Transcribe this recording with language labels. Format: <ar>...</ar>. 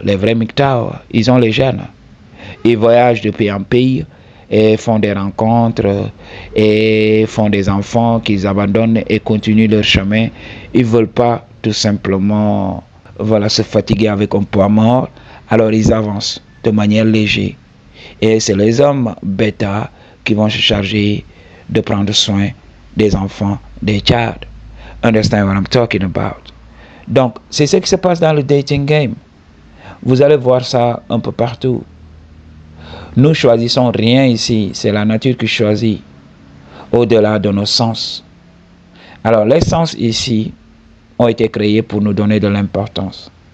<fr>Les vrais MGTOW, ils ont les gènes. Ils voyagent de pays en pays et font des rencontres et font des enfants qu'ils abandonnent et continuent leur chemin. Ils ne veulent pas tout simplement voilà, se fatiguer avec un poids mort. Alors ils avancent de manière légère. Et c'est les hommes bêta qui vont se charger de prendre soin des enfants, des child.</fr> <en>Understand what I'm talking about?</en> <fr>Donc, c'est ce qui se passe dans le dating game. Vous allez voir ça un peu partout. Nous choisissons rien ici, c'est la nature qui choisit, au-delà de nos sens. Alors, les sens ici ont été créés pour nous donner de l'importance.</fr>